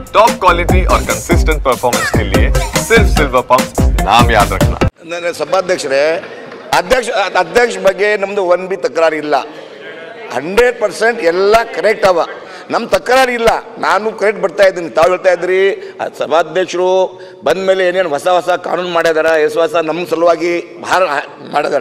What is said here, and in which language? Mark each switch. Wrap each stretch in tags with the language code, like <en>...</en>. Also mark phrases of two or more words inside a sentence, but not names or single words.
<en>top quality</en> <hi>और</hi> <en>consistent performance</en> <hi>के लिए सिर्फ सिल्वर पंप नाम याद रखना।</hi> <kn>ನನ್ನ ಸಭಾಧ್ಯಕ್ಷರೇ, ಅಧ್ಯಕ್ಷ ಬಗ್ಗೆ ನಮ್ದು ಒಂದು ಬಿ ತಕರಾರು ಇಲ್ಲ. 100% ಎಲ್ಲ ಕರೆಕ್ಟ್ ಅವ. ನಮ್ಮ ತಕರಾರು ಇಲ್ಲ. ನಾನು ಕರೆಕ್ಟ್ ಬರ್ತಾ ಇದ್ದೀನಿ. ತಾವು ಹೇಳ್ತಾ ಇದ್ರಿ ಸಭಾಧ್ಯಕ್ಷರು ಬಂದ ಮೇಲೆ ಏನೇನು ಹೊಸ ಕಾನೂನು ಮಾಡಿದಾರ, ಹೊಸ ನಮ್ಮ ಸಲುವಾಗಿ ಭಾಳ ಮಾಡಿದಾರ.</kn>